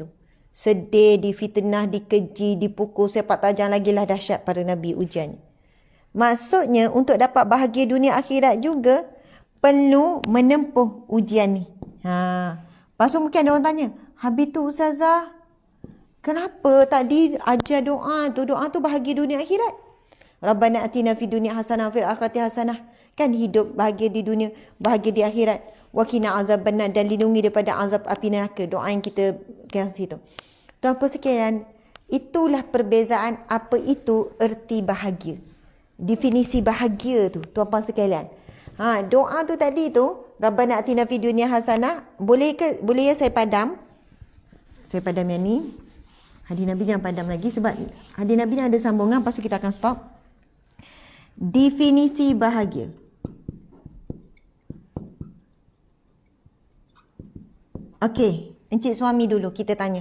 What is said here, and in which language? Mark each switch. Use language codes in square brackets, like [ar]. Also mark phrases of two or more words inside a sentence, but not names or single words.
[ms] Sedih, difitnah, dikeji, dipukul, sepak tajam, lagilah dahsyat para Nabi ujiannya. Maksudnya untuk dapat bahagia dunia akhirat juga perlu menempuh ujian ni. Lepas tu mungkin ada orang tanya, habis tu Ustazah, kenapa tadi ajar doa tu bahagia dunia akhirat? [ar] ربنا آتنا في الدنيا حسنة في الآخرة حسنة. [ms] Kan hidup bahagia di dunia, bahagia di akhirat. [ar] وقنا عذاب النار, [ms] dan lindungi daripada azab api neraka. Doa yang kita kasih tu. Tuan-puan sekalian, itulah perbezaan apa itu erti bahagia. Definisi bahagia tu, tuan-puan sekalian. Doa tu tadi tu, [ar] ربنا آتنا في الدنيا حسنة, [ms] boleh ya saya padam? Saya padam yang ni. Hadis Nabi jangan padam lagi sebab hadis Nabi ni ada sambungan, lepas tu kita akan stop. Definisi bahagia. Okey, encik suami dulu kita tanya.